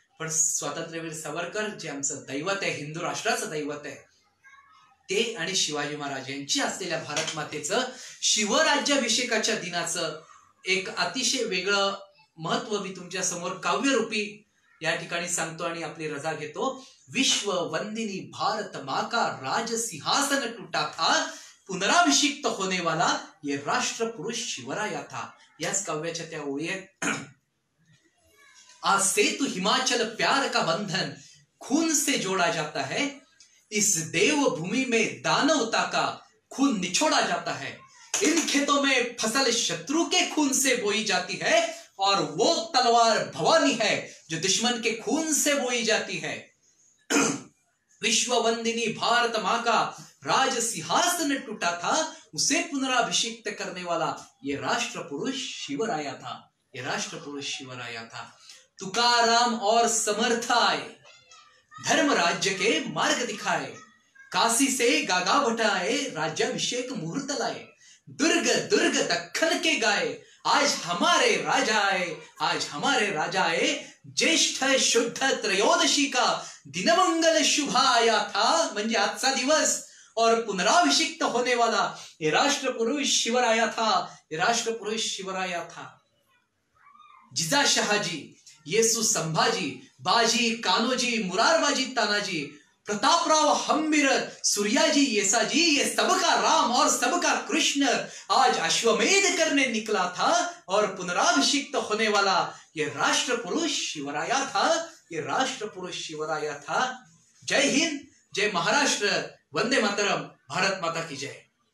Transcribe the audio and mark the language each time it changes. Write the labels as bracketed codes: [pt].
[mr] पण स्वातंत्र्यवीर सावरकर जे आमचं दैवत आहे, हिंदू राष्ट्राचं दैवत आहे, ते आणि शिवाजी महाराज यांची असलेल्या भारत मातेचं शिवराज्याभिषेकाच्या दिनाचं एक अतिशय वेगळं महत्व मी तुमच्या समोर काव्यरूपी या ठिकाणी सांगतो आणि आपली रजा घेतो. [hi] विश्व वंदिनी भारत माँ का राज सिंहासन टूटा था, पुनराभिषिक्त होने वाला ये राष्ट्र पुरुष शिवराया था. [mr] याच काव्याच्या त्या ओळी आहेत. [hi] आज सेतु हिमाचल प्यार का बंधन खून से जोड़ा जाता है, इस देव भूमि में दानवता का खून निचोड़ा जाता है. इन खेतों में फसल शत्रु के खून से बोई जाती है, और वो तलवार भवानी है जो दुश्मन के खून से बोई जाती है. विश्व वंदिनी भारत माँ का राज सिंहासन टूटा था, उसे पुनराभिषिक्त करने वाला ये राष्ट्र पुरुष शिवराया था. ये राष्ट्र पुरुष शिवराया था. तुकाराम और समर्थ आए, धर्म राज्य के मार्ग दिखाए, काशी से गागा भटाए, राज्याभिषेक मुहूर्त लाए. दुर्ग दुर्ग दक्खन के गाए, आज हमारे राजा आए, आज हमारे राजा आए. ज्येष्ठ शुद्ध त्रयोदशी का दिनमंगल शुभ आया था, [mr] म्हणजे आजचा दिवस. [hi] और पुनराभिषिक्त होने वाला ये राष्ट्र पुरुष शिवराया था, ये राष्ट्र पुरुष शिवराया था. जिजा शहाजी, येसु संभाजी, बाजी कान्होजी, मुरारबाजी तानाजी, प्रतापराव हम्मीर, सूर्याजी येसाजी, ये सबका राम और सबका कृष्ण आज अश्वमेध करने निकला था, और पुनराभिषिक्त होने वाला ये राष्ट्र पुरुष शिवराया था, ये राष्ट्र पुरुष शिवराया था. जय हिंद, जय महाराष्ट्र, वंदे मातरम, भारत माता की जय.